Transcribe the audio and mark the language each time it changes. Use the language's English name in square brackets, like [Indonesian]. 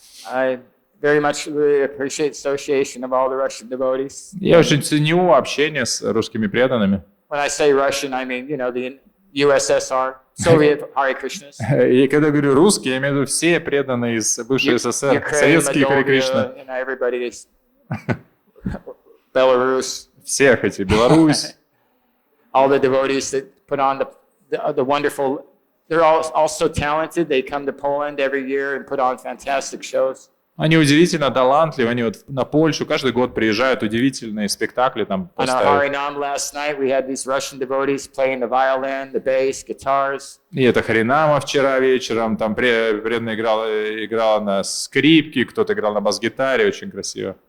[English] I very much really appreciate association of all the Russian devotees. [Russian] Я очень ценю общение с русскими преданными. [English] When I say Russian, I mean, the USSR, Soviet Hare Krishnas. [Russian] И когда говорю русские, я имею в виду все преданные из бывшей СССР, советские Харе Кришна. [English] Everybody is Belarus. [Russian] Всех эти, Беларусь. [English] All the devotees that put on the wonderful. They're all so talented. They come to Poland every year and put on fantastic shows. [Russian] Они удивительно талантливы, они вот на Польшу каждый год приезжают, удивительные спектакли там поставят. [English] Last night we had these Russian devotees playing the violin, the bass, guitars. [Russian] И это Харинама вчера вечером, там преданный играл на скрипке, кто-то играл на бас-гитаре, очень красиво.